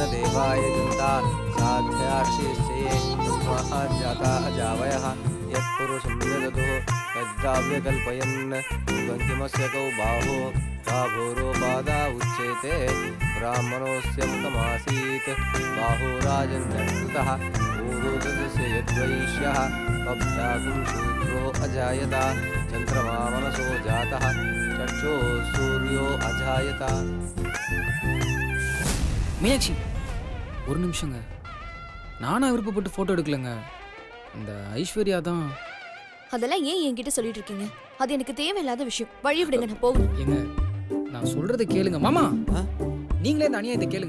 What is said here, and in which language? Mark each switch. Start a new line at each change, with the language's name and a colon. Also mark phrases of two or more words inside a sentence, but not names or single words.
Sanskrit: देवाय जनता साध्यार्षेश्चये तस्मात् जाता अजावयः यत्पुरुषं निदधुः तद्द्राव्यकल्पयन् गन्तिमस्य कौ बाहो बाहोरोपादा उच्येते ब्राह्मणोऽस्य मुखमासीत् बाहो राजन्यकृतः पूर्वोदस्य यद्वैश्यः पब्धागुं शूद्रो अजायत चंद्रमा मनसो जातः चक्षो सूर्यो अजायत.
Tamil: மீனாட்சி, ஒரு நிமிஷங்க. நானா விருப்பப்பட்டு ஃபோட்டோ எடுக்கலங்க. இந்த ஐஸ்வர்யா தான். அதெல்லாம் ஏன் என்கிட்ட சொல்லிட்டு இருக்கீங்க? அது எனக்கு தேவையில்லாத விஷயம். வழி விடுங்க, நான் போகணும். ஏங்க, நான் சொல்றதை கேளுங்க மாமா. நீங்களே இந்த அநியாயத்தை கேளுங்க.